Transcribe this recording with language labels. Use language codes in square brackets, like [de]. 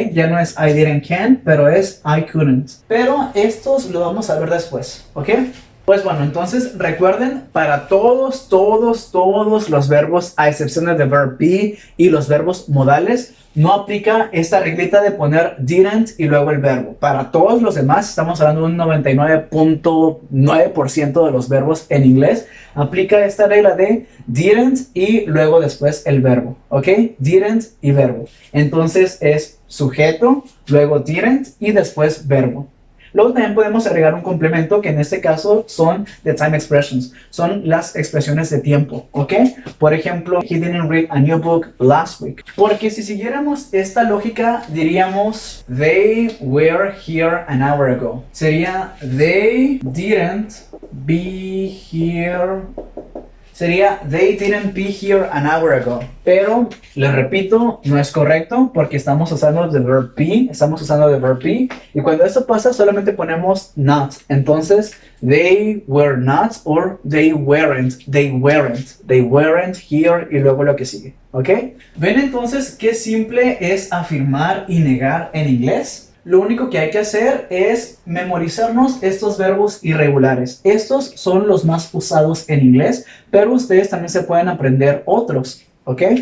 [es] Ya no es [en] I didn't can, [es] pero es [en] I couldn't. [es] Pero estos lo vamos a ver después, ¿ok? Pues bueno, entonces recuerden, para todos los verbos, a excepción de [en] the verb be [es] y los verbos modales, no aplica esta reglita de poner didn't y luego el verbo. Para todos los demás, estamos hablando de un 99.9% de los verbos en inglés, aplica esta regla de didn't y luego después el verbo, ¿ok? Didn't y verbo. Entonces es sujeto, luego didn't y después verbo. Luego también podemos agregar un complemento que en este caso son [en] the time expressions, [es] son las expresiones de tiempo, ¿ok? Por ejemplo, [en] he didn't read a new book last week. [es] Porque si siguiéramos esta lógica diríamos [en] they were here an hour ago. [es] Sería [en] they didn't be here. [es] Sería [en] they didn't be here an hour ago. [es] Pero, les repito, no es correcto porque estamos usando [en] the verb be. [es] Y cuando eso pasa solamente ponemos not. Entonces, [en] they were not or they weren't. They weren't here [es] y luego lo que sigue. ¿Ok? ¿Ven entonces qué simple es afirmar y negar en inglés? Lo único que hay que hacer es memorizarnos estos verbos irregulares. Estos son los más usados en inglés, pero ustedes también se pueden aprender otros, ¿ok?